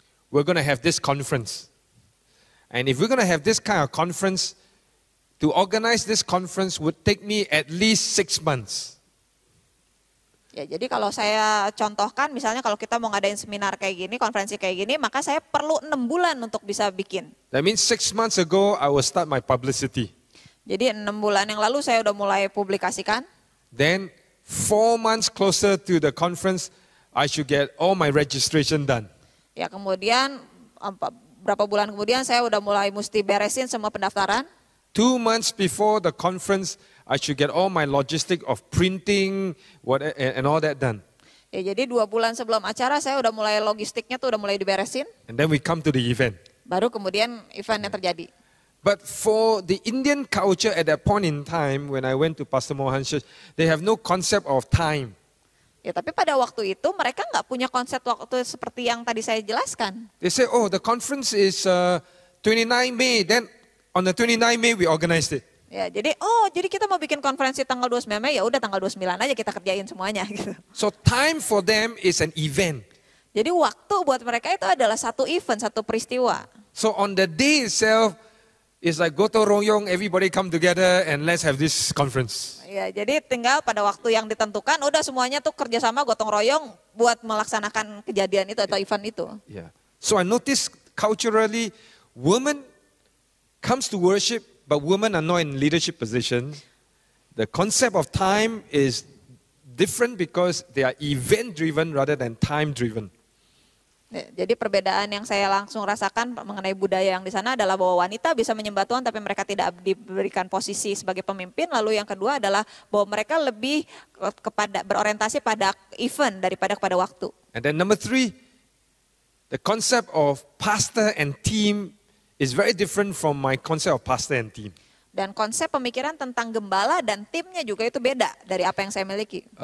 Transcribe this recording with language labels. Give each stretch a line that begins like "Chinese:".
English: we're going to have this conference. And if we're going to have this kind of conference, to organize this conference would take me at least 6 months.
Indonesian: Ya, jadi kalau saya contohkan, misalnya kalau kita mau ngadain seminar kayak gini, konferensi kayak gini, maka saya perlu 6 bulan untuk bisa bikin.
English: That means 6 months ago, I will start my publicity.
Indonesian: Jadi 6 bulan yang lalu saya udah mulai publikasikan.
English: Then 4 months closer to the conference, I should get all my registration done.
Indonesian: Ya, kemudian berapa bulan kemudian saya udah mulai mesti beresin semua pendaftaran.
English: 2 months before the conference, I should get all my logistic of printing and all that done.
Indonesian: Ya, jadi 2 bulan sebelum acara saya udah mulai logistiknya tuh udah mulai diberesin.
English: And then we come to the event.
Indonesian: Baru kemudian eventnya terjadi.
English: But for the Indian culture at that point in time, when I went to Pastor Mohan's church, they have no concept of time.
Indonesian: Ya, tapi pada waktu itu mereka nggak punya konsep waktu seperti yang tadi saya jelaskan.
English: They say, oh, the conference is 29 May. Then on the 29 May, we organized it.
Indonesian: Ya, jadi kita mau bikin konferensi tanggal 29 Mei, ya udah tanggal 29 aja kita kerjain semuanya gitu.
English: So time for them is an event.
Indonesian: Jadi waktu buat mereka itu adalah satu event, satu peristiwa.
English: So on the day itself, it's like gotong royong, everybody come together and let's have this conference.
Indonesian: Ya, jadi tinggal pada waktu yang ditentukan, udah semuanya tuh kerjasama gotong royong buat melaksanakan kejadian itu atau event itu.
English: Yeah. So I noticed culturally, women comes to worship, but women are not in leadership positions. The concept of time is different because they are event-driven rather than time-driven.
Indonesian: Ya, jadi perbedaan yang saya langsung rasakan mengenai budaya yang di sana adalah bahwa wanita bisa menyembah Tuhan tapi mereka tidak diberikan posisi sebagai pemimpin. Lalu yang kedua adalah bahwa mereka lebih berorientasi pada event daripada kepada waktu.
English: And then number 3, the concept of pastor and team is very different from my concept of pastor and team.
Indonesian: Dan konsep pemikiran tentang gembala dan timnya juga itu beda dari apa yang saya miliki.